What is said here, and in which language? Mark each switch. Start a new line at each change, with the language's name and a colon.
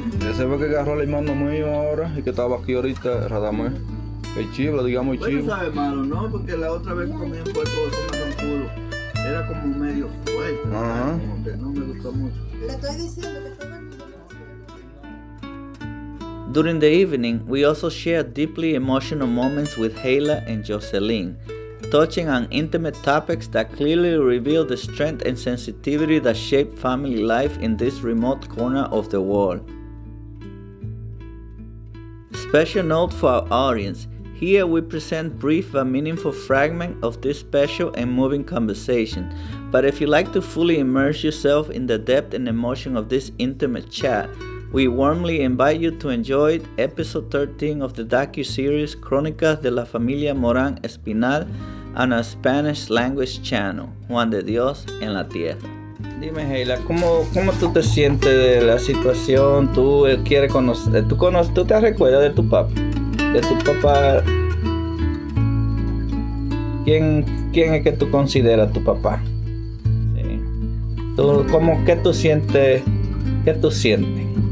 Spanish: Ese fue que agarró el hermano mío ahora y que estaba aquí ahorita, Radamés. El chivo, digamos el Bueno, chivo. sabe malo, ¿no? Porque la otra vez comí un puerco de cimarrón puro. Era como medio fuerte. Ajá. Como que no me gustó mucho. Le estoy diciendo que estoy...
English: During the evening, we also shared deeply emotional moments with Hayla and Jocelyn, touching on intimate topics that clearly reveal the strength and sensitivity that shape family life in this remote corner of the world. Special note for our audience, here we present brief but meaningful fragment of this special and moving conversation, but if you like to fully immerse yourself in the depth and emotion of this intimate chat, we warmly invite you to enjoy episode 13 of the docuseries Crónicas de la Familia Morán Espinal on our Spanish language channel, Juan de Dios en la Tierra.
Spanish: Dime, Hayla, ¿cómo tú te sientes de la situación? ¿Tú quieres conocer? ¿Tú te recuerdas de tu papá? ¿De tu papá? ¿Quién es que tú consideras tu papá? Sí. ¿Qué tú sientes? ¿Qué tú sientes?